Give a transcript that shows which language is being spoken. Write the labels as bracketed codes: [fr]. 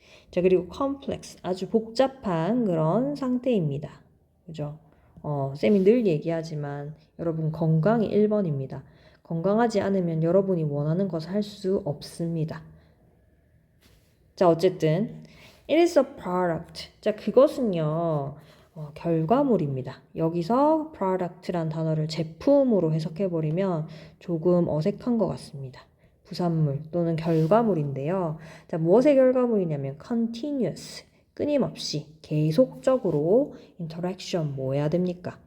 [ko] 자, 그리고 complex, 아주 복잡한 그런 상태입니다. 그죠? 쌤이 늘 얘기하지만 여러분 건강이 1번입니다. 건강하지 않으면 여러분이 원하는 것을 할 수 없습니다. 자, 어쨌든 [en] it is a product. [ko] 자, 그것은요. 결과물입니다. 여기서 product란 단어를 제품으로 해석해버리면 조금 어색한 것 같습니다. 부산물 또는 결과물인데요. 자, 무엇의 결과물이냐면 continuous, 끊임없이, 계속적으로 interaction 뭐 해야 됩니까?